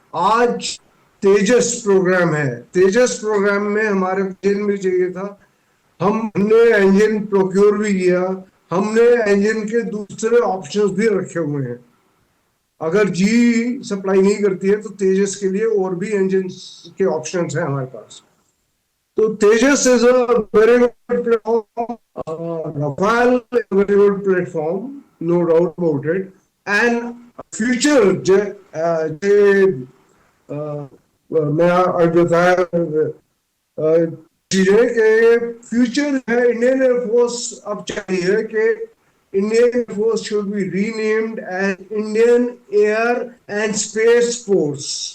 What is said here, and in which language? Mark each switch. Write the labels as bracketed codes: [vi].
[hi] आज तेजस प्रोग्राम है, तेजस प्रोग्राम में हमारे इंजन भी चाहिए था, हमने इंजन प्रोक्योर भी किया, हमने इंजन के दूसरे ऑप्शंस भी रखे हुए हैं. अगर जी सप्लाई नहीं करती है तो तेजस के लिए और भी इंजन के ऑप्शंस हैं हमारे पास. [en] तो Tejas is a very good platform. Rafale is a very good platform, no doubt about it. And future [hi] मैं आज बताया चीजें कि फ्यूचर है इंडियन एयरफोर्स अब चाहिए कि Indian air force [en] Should be renamed as Indian air and space force.